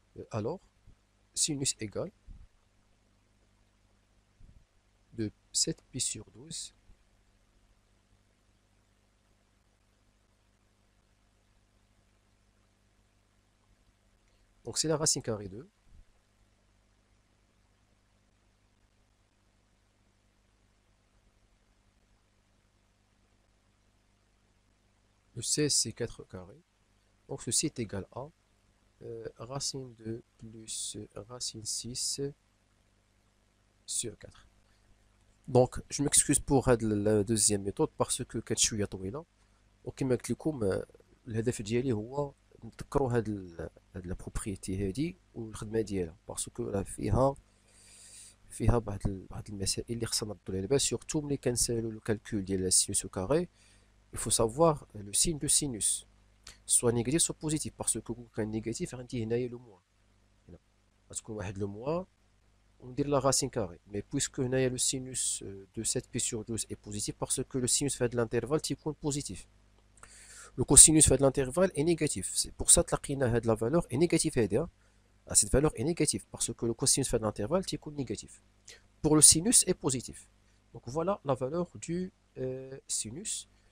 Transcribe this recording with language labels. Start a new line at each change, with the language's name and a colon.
French: Alors, sinus égale de 7pi sur 12 donc c'est la racine carrée de le 16 c'est 4 carré. Donc ceci est égal à racine de plus racine 6 sur 4. Donc je m'excuse pour la deuxième méthode parce
Arabic: que كانت شويه طويله وكما قلت لكم الهدف ديالي هو نتذكروا هاد لا بروبريتي هادي والخدمه ديالها باسكو راه فيها بعض المسائل اللي خصنا نردوا عليها باش سورتو ملي كنسالوا لو كالكول ديال السينوس او كاري
French: il faut savoir le signe de sinus soit négatif soit positif parce
Arabic: que كان négatif عندي هنايا لو موان هنا غتكون واحد لو موان وندير la racine carrée.
French: Mais puisque هنايا le sinus de 7pi sur 12 est positif parce que le sinus fait de l'intervalle تيكون positif. Le cosinus fait de l'intervalle est négatif. C'est pour ça que la valeur est négative. Cette valeur est négative parce que le cosinus fait de l'intervalle تيكون négatif. Pour le sinus est positif. Donc voilà la valeur du sinus.